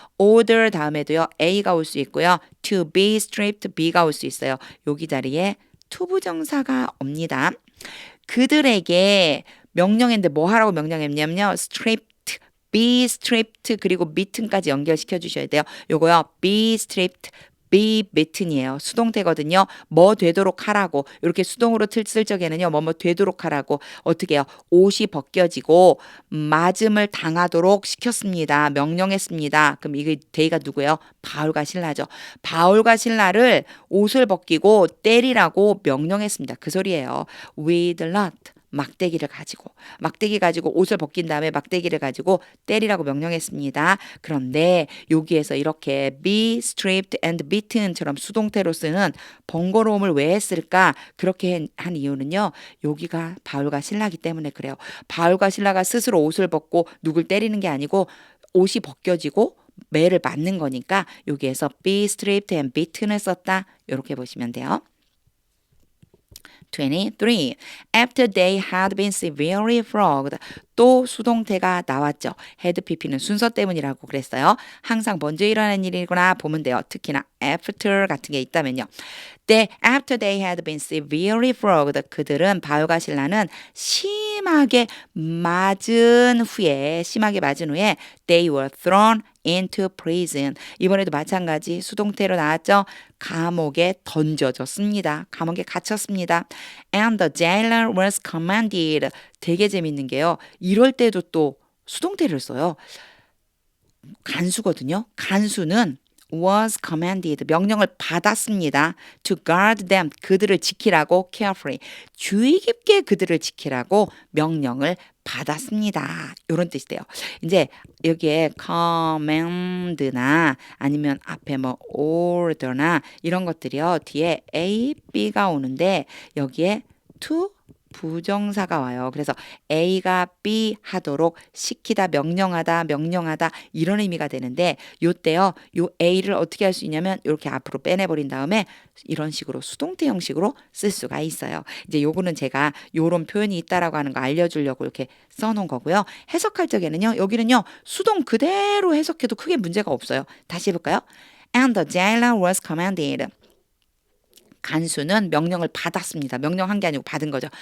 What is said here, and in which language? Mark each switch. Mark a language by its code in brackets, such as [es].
[ko] order 다음에도요. A가 올 수 있고요. [en] to be stripped [ko] B가 올 수 있어요. 여기 자리에 투부정사가 옵니다. 그들에게 명령했는데 뭐 하라고 명령했냐면요. [en] stripped, be stripped [ko] 그리고 mitten까지 연결시켜 주셔야 돼요. 요거요. [en] be stripped, be mitten이에요. [ko] 수동태거든요. 뭐 되도록 하라고. 이렇게 수동으로 쓸 적에는요. 뭐 되도록 하라고. 어떻게 해요? 옷이 벗겨지고 맞음을 당하도록 시켰습니다. 명령했습니다. 그럼 이게 데이가 누구예요? 바울과 실라죠. 바울과 실라를 옷을 벗기고 때리라고 명령했습니다. 그 소리예요. [en] with lot. [ko] 막대기 가지고 옷을 벗긴 다음에 막대기를 가지고 때리라고 명령했습니다. 그런데 여기에서 이렇게 [en] be stripped and beaten [ko] 처럼 수동태로 쓰는 번거로움을 왜 했을까? 그렇게 한 이유는요. 여기가 바울과 실라기 때문에 그래요. 바울과 실라가 스스로 옷을 벗고 누굴 때리는 게 아니고 옷이 벗겨지고 매를 맞는 거니까 여기에서 [en] be stripped and beaten [ko] 을 썼다. 이렇게 보시면 돼요. 23. [en] After they had been severely flogged. [ko] 또 수동태가 나왔죠. had pp는 순서 때문이라고 그랬어요. 항상 먼저 일어나는 일이구나 보면 돼요. 특히나 after 같은 게 있다면요. [en] After they had been severely flogged. [ko] 그들은 바울과 실라는 심하게 맞은 후에 [en] they were thrown into prison. [ko] 이번에도 마찬가지 수동태로 나왔죠. 감옥에 던져졌습니다. 감옥에 갇혔습니다. [en] And the jailer was commanded. [ko] 되게 재밌는 게요. 이럴 때도 또 수동태를 써요. 간수거든요. 간수는 was commanded. 명령을 받았습니다. [en] To guard them. [ko] 그들을 지키라고 carefully. 주의 깊게 그들을 지키라고 명령을 받았습니다. 이런 뜻이 돼요. 이제 여기에 command나 아니면 앞에 뭐 order나 이런 것들이요. 뒤에 A, B가 오는데 여기에 to 부정사가 와요. 그래서 A가 B 하도록 시키다, 명령하다 이런 의미가 되는데 요때요. 요 A를 어떻게 할 수 있냐면 이렇게 앞으로 빼내버린 다음에 이런 식으로 수동태 형식으로 쓸 수가 있어요. 이제 요거는 제가 요런 표현이 있다라고 하는 거 알려주려고 이렇게 써놓은 거고요. 해석할 적에는요. 여기는요. 수동 그대로 해석해도 크게 문제가 없어요. 다시 해볼까요? [en] And the jailer was commanded. [ko] 간수는 명령을 받았습니다. 명령한 게 아니고 받은 거죠.